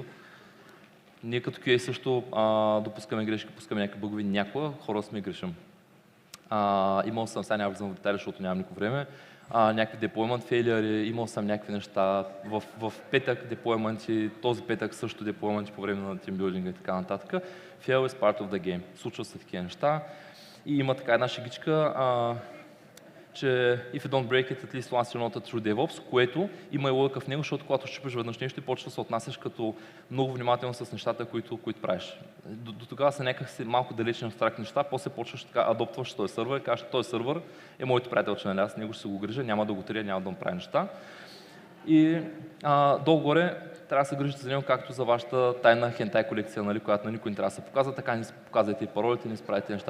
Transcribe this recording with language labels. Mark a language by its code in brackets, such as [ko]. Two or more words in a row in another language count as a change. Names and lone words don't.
[bg] Ние като QA също допускаме грешки, пускаме някакви бъгови, някога хора сме грешим. Имал съм, сега няма влизам в детайли, защото нямам никакво време. някакви [en] deployment failure, [bg] имал съм някакви неща. В петък deployment, този петък също deployment по време на тимбилдинга и така нататък. [en] Fail is part of the game. [bg] Случват се такива неща. И има така една шегичка, че [en] if you don't break it, at least once you're not through DevOps, [bg] което има и логика в него, защото когато щупиш веднъж нещо и почваш да се отнасяш като много внимателно с нещата, които правиш. До тогава са някакси малко далечни абстрактни неща, после почваш така, адоптваш този сървър и кажеш, този сървър е моето приятелче, нали, аз него ще се го грижа, няма да го трия, няма да му прави неща. И долу-горе трябва да се грижите за него, както за вашата тайна хентай колекция, нали, която на никой не трябва да се показва, така не показвайте и паролите, не справите неща.